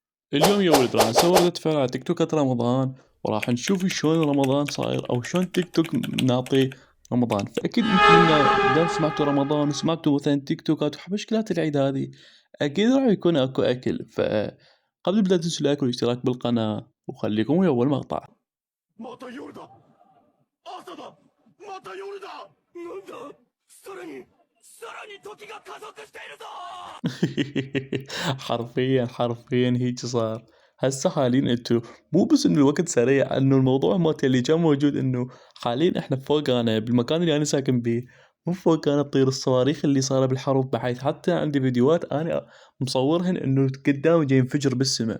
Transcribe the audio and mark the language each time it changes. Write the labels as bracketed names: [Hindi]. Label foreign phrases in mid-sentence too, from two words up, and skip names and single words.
[Arabic] اليوم يا ولد راح نسوي ردة فعل على تيك توكات رمضان، وراح نشوف شلون رمضان صاير او شلون تيك توك ناطي رمضان. فاكيد انتم منا دام سمعتوا رمضان وسمعتوا مثلا تيك توكات وحبشكلات العيد هذه، اكيد راح يكون اكو اكل. فقبل لا تنسوا اللايك والاشتراك بالقناة، وخليكم ويا اول مقطع. [Japanese] また夜だ。朝だ。また夜だ。なんだ。さらに時が加速しているぞ。 [Arabic] حرفيا هيك صار. هسه حاليا انتو مو بس انه الوقت سريع، انه الموضوع مالت اللي كان موجود انه حاليا احنا فوق، انا بالمكان اللي انا ساكن بيه مو فوق انا تطير الصواريخ اللي صار بالحرب، بحيث حتى عندي فيديوهات انا مصورهن انه قدام جاي ينفجر بالسماء.